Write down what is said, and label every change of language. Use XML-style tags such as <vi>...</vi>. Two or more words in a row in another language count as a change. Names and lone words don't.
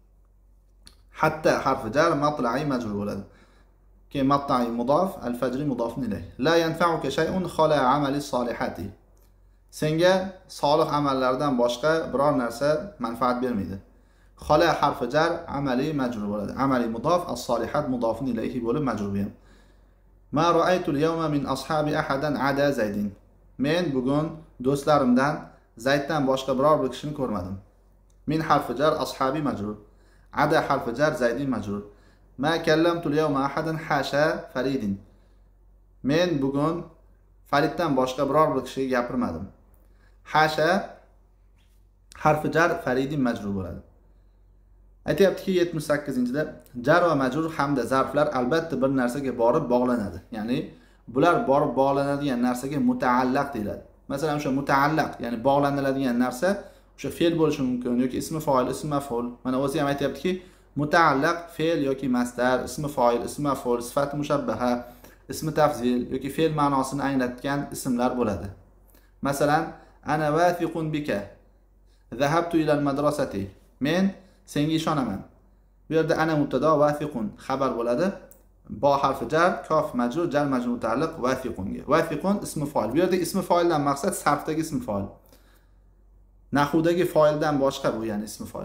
<uz>Hatta harfi jar, matla'i majrur bo'ladi. Keyin matla'i mudof, al-fajri mudofun ilayh.</uz> <ar>لا ينفعك شيء خلا عمل الصالحات.</ar> <uz>Senga solih amallardan boshqa biror narsa manfaat bermaydi. Khala harfi jar, amali majrur bo'ladi. Amali mudof, as-solihat mudofun ilayhi bo'lib majrur bo'ladi.</uz> <ar>ما رأيت اليوم من أصحابي أحدا عدا زيد.</ar> <uz>Men bugun do'stlarimdan Zayddan boshqa biror bir kishini ko'rmadim. Min harfi jar, ashabi majrur. Ada harfi jar, Zaydin majrur.</uz> <ar>ما كلمت اليوم أحدا حاشا فريد.</ar> <uz>Men bugun Fariddan boshqa biror bir kishiga gapirmadim. Hasha harfi jar, Faridin majrur bo'ladi. Aytayaptiki 78-da jar va majrur hamda zarflar albatta bir narsaga borib bog'lanadi. Ya'ni bular borib bog'lanadigan narsaga mutaallaq deyiladi. Masalan, o'sha mutaallaq, ya'ni bog'laniladigan narsa o'sha fe'l bo'lishi mumkin yoki ismi fa'il, ismi maf'ul. Mana o'zi ham aytayaptiki, mutaallaq fe'l yoki masdar, ismi fa'il, ismi maf'ul, sifat mushabbaha, ismi tafzil yoki fe'l ma'nosini anglatgan ismlar bo'ladi.</uz> <ar>Masalan, أنا واثق بك. ذهبت إلى المدرسة.</ar> <uz>Men senga ishonaman. Bu yerda ana mubtado, wathiqun xabar bo'ladi. Bo harfi jar, kof majrur, jar majrur mutaalliq wathiqunga. Wathiqun ismi fa'il. Bu yerda ismi fa'ildan maqsad sarfdagi ismi fa'il. Nahvudagi fa'ildan boshqa bu, ya'ni ismi fa'il.</uz>